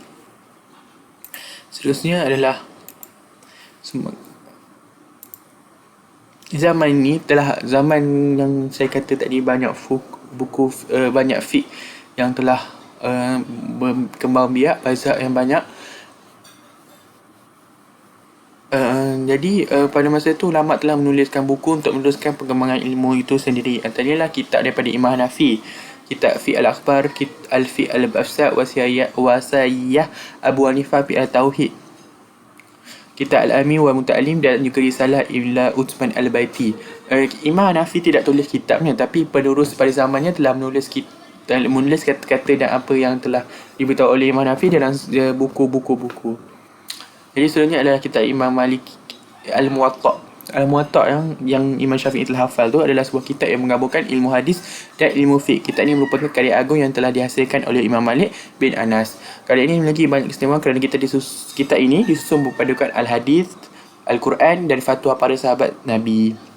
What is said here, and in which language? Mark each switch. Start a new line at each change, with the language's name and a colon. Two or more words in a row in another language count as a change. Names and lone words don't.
Malay: Seterusnya adalah zaman ni telah zaman yang saya kata tadi banyak buku banyak fiqh yang telah berkembang biak, mazhab yang banyak. Jadi pada masa itu ulama telah menuliskan buku untuk meneruskan perkembangan ilmu itu sendiri. Antaranya kitab daripada Imam Hanafi, kitab Fiqh Al-Akhbar, Al-Fiqh Al-Afsad, Wasayyah Abu Hanifah fi Al-Tauhid, kitab Al-Ami wa Muta'alim, dan juga risalah Ibn Utsman Al-Baiti. Imam Hanafi tidak tulis kitabnya, tapi penerus pada zamannya telah menulis kata-kata dan apa yang telah diberitahu oleh Imam Hanafi dalam buku-buku. Jadi seterusnya adalah kitab Imam Malik Al-Muwatta. Al-Muwatta yang Imam Syafi'i telah hafal tu adalah sebuah kitab yang menggabungkan ilmu hadis dan ilmu fiqh. Kitab ini merupakan karya agung yang telah dihasilkan oleh Imam Malik bin Anas. Karya ini memiliki banyak keistimewaan kerana kitab ini disusun berpadukan Al-Hadis, Al-Quran dan fatwa para sahabat Nabi.